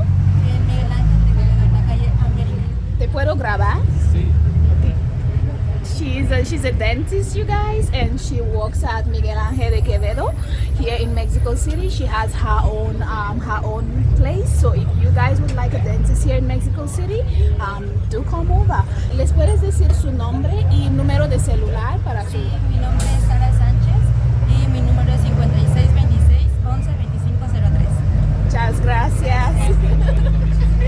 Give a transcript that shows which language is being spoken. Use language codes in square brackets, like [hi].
[es] En Miguel Ángel de Quevedo, en la calle América. ¿Te puedo grabar? Sí. [en] Okay. She's a dentist, you guys, and she works at Miguel Ángel de Quevedo here in Mexico City. She has her own place. So if you guys would like a dentist here in Mexico City, do come over. [es] ¿Les puedes decir su nombre y número de celular para su? Sí, mi nombre es Sara Sánchez y mi número es 5626 11 2503. Muchas gracias.